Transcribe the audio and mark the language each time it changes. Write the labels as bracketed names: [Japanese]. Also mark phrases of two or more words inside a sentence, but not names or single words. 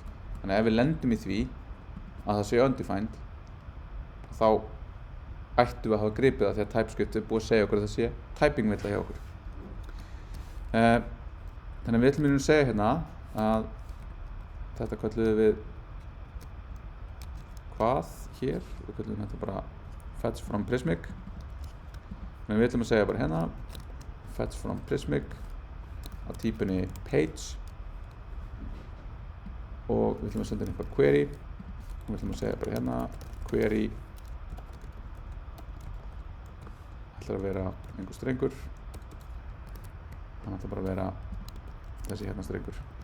[Icelandic] Þannig að ef við lendum í því að það sé undefined þá ættum við að hafa gripið það því að TypeScript búið að segja okkur að það sé typing-villa hjá okkur. Þannig að við ætlum að segja hérna að þetta kölluðum við hvað hér, við kallum þetta bara [English] fetch from Prismic. [Icelandic] En við ætlum að segja bara hérna [English] fetch from Prismic [Icelandic] á típunni page og við ætlum að senda inn eitthvað query og við ætlum að segja bara hérna query ætlar að vera einhver strengur, hann ætlar bara að vera þessi hérna strengur.